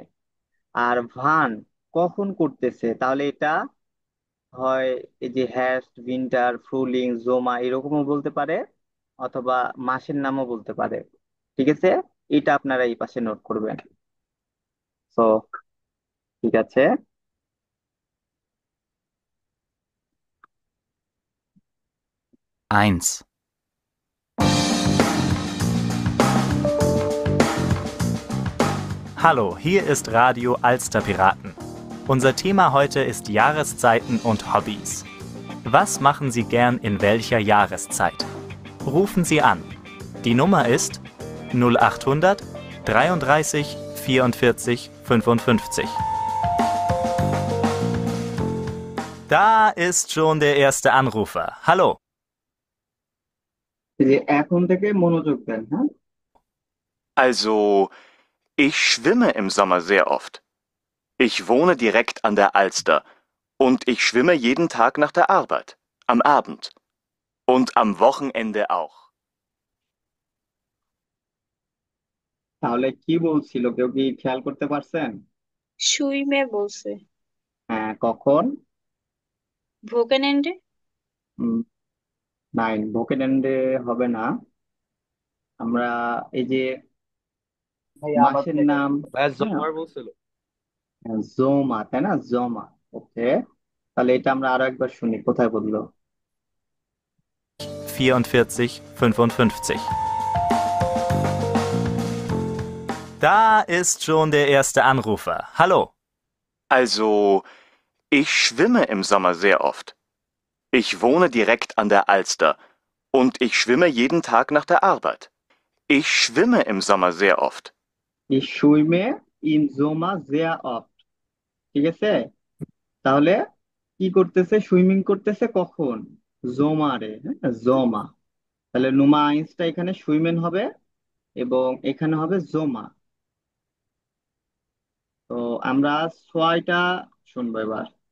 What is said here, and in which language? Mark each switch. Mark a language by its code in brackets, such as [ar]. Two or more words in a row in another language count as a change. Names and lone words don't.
[bn] আর ভান কখন করতেছে, তাহলে এটা হয় এই যে [de] Herbst, Winter, Frühling, Sommer [bn] এরকমও বলতে পারে, অথবা মাসের নামও বলতে পারে। ঠিক আছে, এটা আপনারা এই পাশে নোট করবেন। তো ঠিক আছে। [de] Eins. Hallo, hier ist Radio Alster Piraten. Unser Thema heute ist Jahreszeiten und Hobbys. Was machen Sie gern in welcher Jahreszeit? Rufen Sie an. Die Nummer ist 0800 33 44 55. Da ist schon der erste Anrufer. Hallo. [bn] এই যে এখন থেকে মনোযোগ দেন, হ্যাঁ। [de] Also, ich schwimme im Sommer sehr oft. Ich wohne direkt an der Alster und ich schwimme jeden Tag nach der Arbeit, am Abend und am Wochenende auch. [bn] তাহলে কি বলছিল, কেউ কি খেয়াল করতে পারছেন? সুইমে বলছে। হ্যাঁ, কখন? ভোকেনেন্ডে। [de] Nein, Wochenende [bn] হবে না। আমরা এই যে মাসের নাম, ভাইয়া হ্যাঁ, জমার বলছিল। জোমা, তাই না, জমা। ওকে, তাহলে এটা আমরা আরো একবার শুনি, কোথায় বললো। [de] 44 55. Da ist schon der erste Anrufer. Hallo. Also, ich schwimme im Sommer sehr oft. Ich wohne direkt an der Alster und ich schwimme jeden Tag nach der Arbeit. Ich schwimme im Sommer sehr oft. Ich schwimme im Sommer sehr oft। [bn] ঠিক আছে, তাহলে কি করতেছে, সুইমিং করতেছে কখন, জোমারে, হ্যাঁ, জমা। তাহলে [de] Nummer eins [bn] এখানে সুইমেন হবে এবং এখানে হবে জোমা। তো আমরা ছয়টা শুনবো এবার।